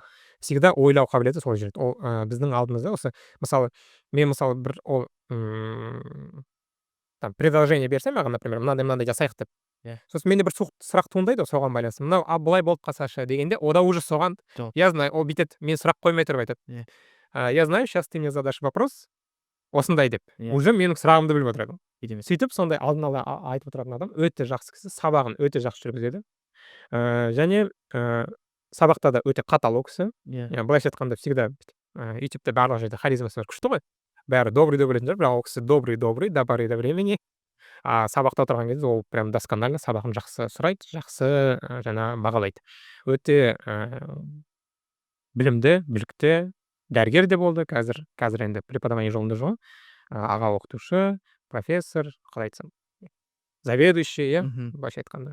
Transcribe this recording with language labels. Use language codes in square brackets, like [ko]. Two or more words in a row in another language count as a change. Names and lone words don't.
[kk] Всегда ойлау қабілеті сол жүреді. Ол біздің алдымызда осы, мысалы, мен бір ол [ru] там предложение [kk] берсем маған, например, мынандай жасайық деп. Сосын менде бір сұрақ туындайды соған байланысты. Мынау былай болып қалсашы дегенде, ода уже соған [ru] я знаю, [kk] ол бүйтеді, мен сұрақ қоймай тұрып айтады. [ru] Я знаю, сейчас ты мне задашь вопрос [kk] осындай деп. Уже менің сұрағымды біліп отырады. Сөйтіп сондай алдын ала айтып отыратын адам, өте жақсы кісі, сабағын өте жақсы жүргізеді. Және сабақта да өте қатал ол кісі. Былайша айтқанда, всегда ютубта барлық жерде харизмасы бар, күшті ғой. Бәрі добрый деп ойлайтын шығар, бірақ ол кісі добрый, [ru] до поры до времени. [kk] Сабақта отырған кезде ол прям досконально сабағын жақсы сұрайды, жақсы бағалайды. Өте білімді, білікті, дәрігер де болды, қазір енді преподавание жолында жоқ. Аға оқытушы, профессор, қалай айтсам, заведующий, былайша айтқанда.